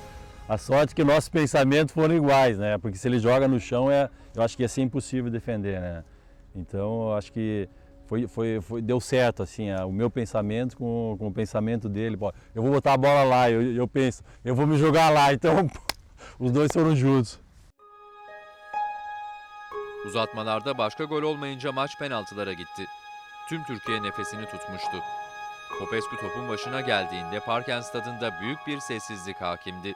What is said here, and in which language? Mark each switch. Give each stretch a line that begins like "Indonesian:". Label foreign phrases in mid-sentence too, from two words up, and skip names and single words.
Portuguese: A sorte que nossos pensamentos foram iguais, né? Porque se ele joga no chão, eu acho que ia ser impossível defender, né? Então eu acho que deu certo, assim, o meu pensamento com o pensamento dele. Pô, eu vou botar a bola lá, eu penso, eu vou me jogar lá, então os dois foram juntos.
Turkish: Uzatmalarda başka gol olmayınca maç penaltılara gitti. Tüm Türkiye nefesini tutmuştu. Popescu topun başına geldiğinde Parken Stadı'nda büyük bir sessizlik hakimdi.